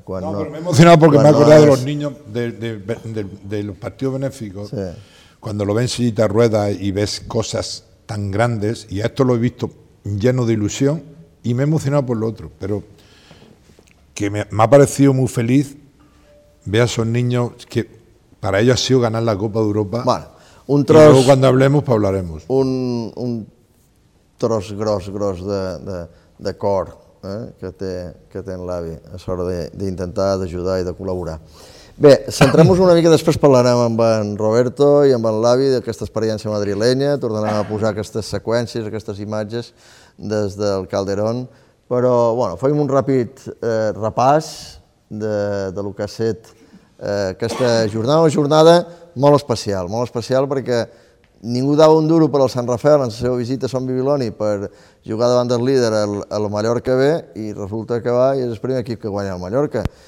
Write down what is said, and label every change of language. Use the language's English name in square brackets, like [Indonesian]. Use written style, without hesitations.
[Catalan] Quan no, però m'he emocionat perquè m'he acordat de [Spanish] los niños de los partidos benéficos. Sí. Cuando lo ves en sillita rueda y ves cosas tan grandes, y a esto lo he visto lleno de ilusión, y me he emocionado por lo otro, pero que me ha parecido muy feliz ver a esos niños, que para ellos ha sido ganar la Copa de Europa. Bueno, y luego cuando hablemos, pues hablaremos. [Catalan] Un tros gros de cor que té en l'avi, a l'hora d'intentar ajudar i de col·laborar. Bé, centrem-nos una mica, després parlarem amb en Roberto i amb en l'avi d'aquesta experiència madrilenya, tornarem a posar aquestes seqüències, aquestes imatges des del Calderón, però bueno, fem un ràpid repàs de lo que ha set aquesta jornada, una jornada molt especial perquè ningú dava un duro per al Sant Rafael en la seva visita a Son Bibiloni per jugar davant del líder al Mallorca B i resulta que va i és el primer equip que guanya el Mallorca.